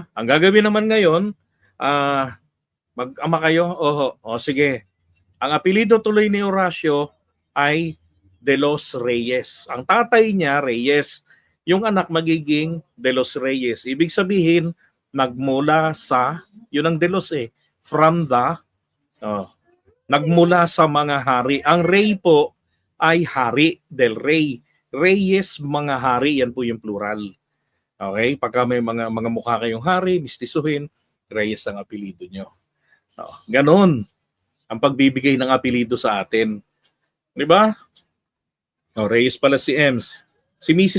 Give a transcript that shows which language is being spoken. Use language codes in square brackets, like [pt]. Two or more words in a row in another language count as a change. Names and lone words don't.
[tl] Ang gagawin naman ngayon, mag-ama kayo. Sige. Ang apelido tuloy ni Horacio ay De Los Reyes. Ang tatay niya Reyes, yung anak magiging De Los Reyes. Ibig sabihin, nagmula sa, yun ang De Los [en] from the, [tl] nagmula sa mga hari. Ang Rey po ay hari, [es] del Rey. [tl] Reyes, mga hari, yan po yung plural. Okay? Pagka may mga mukha kayong hari, mistisuhin, Reyes ang apelido nyo. Ganon ang pagbibigay ng apelido sa atin. Di ba? Reyes pala si Ems. Si Mrs.